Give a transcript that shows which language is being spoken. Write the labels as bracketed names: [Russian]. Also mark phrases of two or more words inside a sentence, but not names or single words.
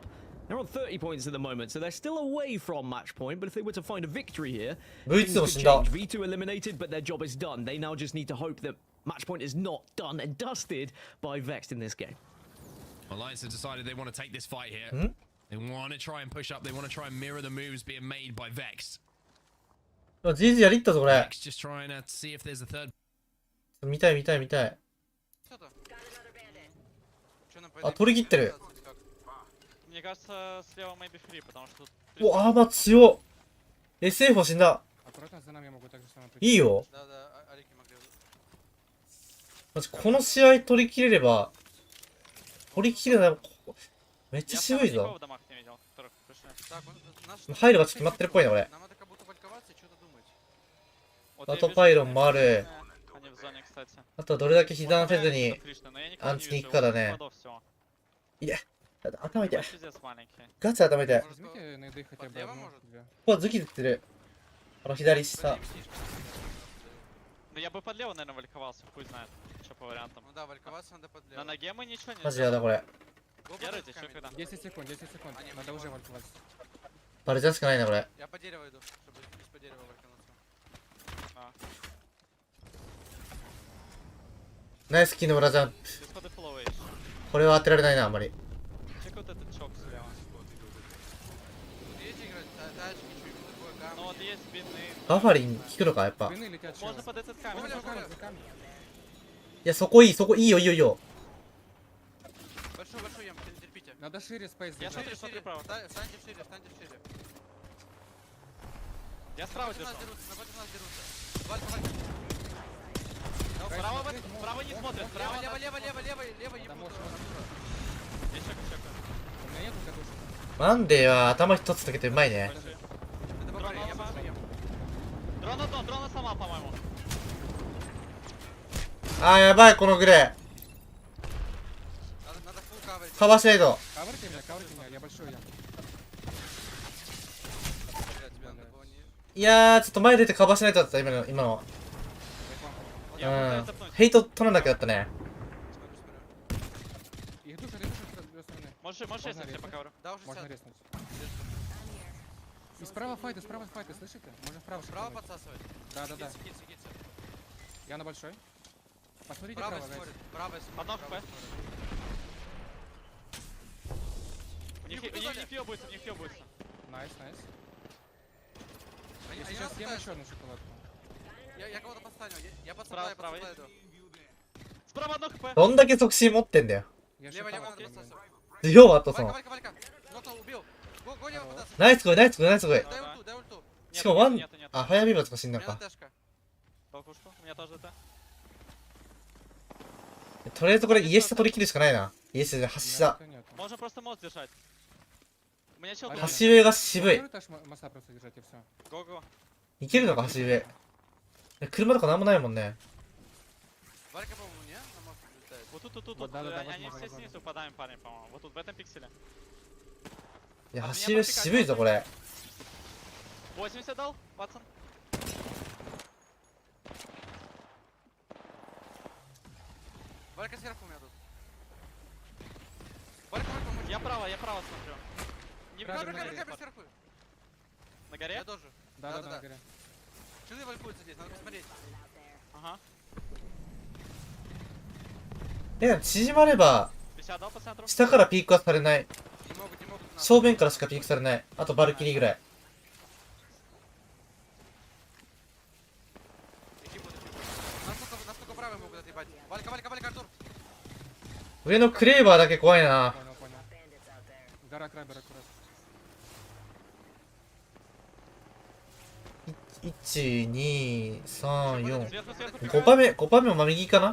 [English] They're on 30 points at the moment, so they're still away from match point, but if they were to find a victory here, things could change. V2 eliminated, but their job is done. They now just need to hope that match point is not done and dusted by Vex in this game. Alliance have decided they want to take this fight here. They want to try and push up. They want to try and mirror the moves being made by Vex. [Japanese] GG やりったぞこれ。 [English] Vex just trying to see if there's a third. [Japanese] 見たい見たい見たい。あ、取り切ってる。 [Russian] Мне кажется, слева [English] maybe free, [Russian] потому что... [Japanese] お、アーマー強っ。SF 死んだ。いいよ。マジこの試合取り切れれば取り切るな。めっちゃ渋いぞ。入る場所決まってるっぽいな、俺。あとパイロンもある。あとはどれだけ被弾せずにアンチに行くかだね。いや、頭痛い。ガチ頭痛い。ここはズキズキする。左下。 [Russian] Я бы под лево, наверное, вальковался, хуй знает, что по вариантам. Ну да, вальковаться надо под лево. На ноге мы ничего не сделаем. Да, бля. Держите, что когда? 10 секунд, надо уже вальковаться. Полетел на бля. Я по дереву иду, чтобы из по дереву валькануться. Найс кину, братан. [Japanese] これは当てられないな、あんまり。 [Russian] Чек вот этот чок слева. Ну вот есть бинты. [Japanese] バファリン効くのか、やっぱ。い [Russian] Можно под этот камень. [Japanese] や、そこいい、そこいいよ、いいよ、いいよ。 [Russian] Большую яму, не терпите. Надо шире спейс. Я смотрю право. Встаньте шире. Я справа держу. Напротив нас дерутся. Валька. Справа не смотрит. Справа. Лево, ебут. Я чекаю. У меня нету катушек. [Japanese] マンデーは頭一つだけでうまいね。 [Russian] Дрона сама, по-моему. [Japanese] あー、やばい、このグレー。カバーシェード。 [Russian] Каверьте меня, я большой ям. [Japanese] いやー、ちょっと前出てカバーしないとだった、今の。うん。ヘイト取らなきゃだったね。 [Russian] Можешь, если я покажу. Да, уже можно резнуть. И справа файты, слышите? Можно вправо. Справа подсасывать? Да. Я на большой. Посмотрите право, смотрит. Правый смотрит. Одно хп. У них фьёбуется. Найс. Я сейчас съем еще одну шоколадку. Я кого-то поставил. Я подставляю. Справа одно хп. [Japanese] どんだけ促進持ってんだよ。 [Russian] Лево, надо подсасывать. [Japanese] 強あとその。 [Russian] Валька. Убил. Го лево подсасывай. [Japanese] ナイスゴイ。 [Russian] Дай ульту. [Japanese] しかもワン、あ、早ビーバーとか死んだか。 [Russian] Толкушку, у меня тоже это. [Japanese] とりあえずこれ家下取り切るしかないな。家下で橋下。 [Russian] Можно просто мост держать. У меня чел. [Japanese] 橋上が渋い。 [Russian] Го-го. [Japanese] いけるのか橋上。車とかなんもないもんね。 [Russian] Валька, по-моему, не? На мост летает. Вот тут. Они все снизу попадаем, парень, по-моему. Вот тут, в этом пикселе. [Japanese] いや、橋上渋いぞこれ。 [Russian] 80 дал, Ватсон. Валька сверху у меня тут. Я право смотрю. Не Кабель сверху. На горе? Я тоже. Да, на горе. Шилы валькуются здесь, надо посмотреть. Ага. [Japanese] 縮まれば下からピークはされない。正面からしかピークされない。あとバルキリーぐらい。上のクレーバーだけ怖いな。1、2、3、4。5番目も右かな。